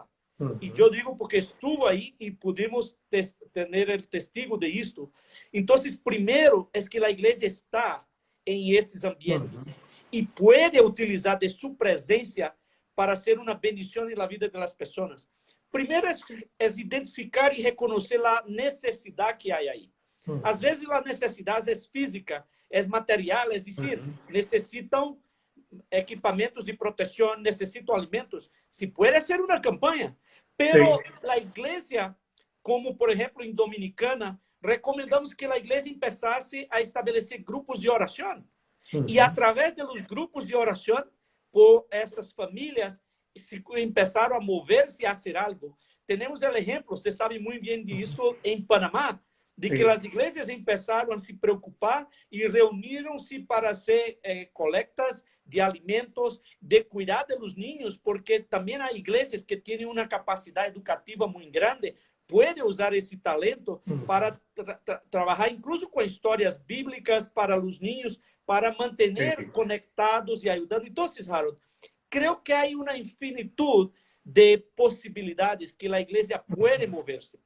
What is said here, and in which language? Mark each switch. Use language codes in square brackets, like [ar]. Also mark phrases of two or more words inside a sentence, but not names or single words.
[es] Y yo digo porque estuve ahí y pudimos tener el testigo de esto. Entonces, primero es que la iglesia está en esos ambientes y puede utilizar de su presencia para ser una bendición en la vida de las personas. Primero es identificar y reconocer la necesidad que hay ahí. [pt] Às vezes [es] la necesidad es física, es material, es decir, necesitan equipamientos de protección, necesitan alimentos. Si puede hacer una campaña, pero la iglesia, como por ejemplo en Dominicana, recomendamos que la iglesia empezase a establecer grupos de oración. Y a través de los grupos de oración, por [pt] essas famílias, se empezaram a mover-se [es] a hacer algo. [pt] Temos o exemplo, você sabe muito bem disso, em Panamá, de que as igrejas empezaram a se preocupar e reuniram-se para [es] hacer colectas de alimentos, de cuidar de los niños, [pt] porque também há igrejas que têm uma capacidade educativa muito grande [es] puede usar ese talento para trabajar incluso con historias bíblicas para los niños, para mantener conectados y ayudando. Entonces, Harold, creo que hay una infinitud de posibilidades que la iglesia puede moverse.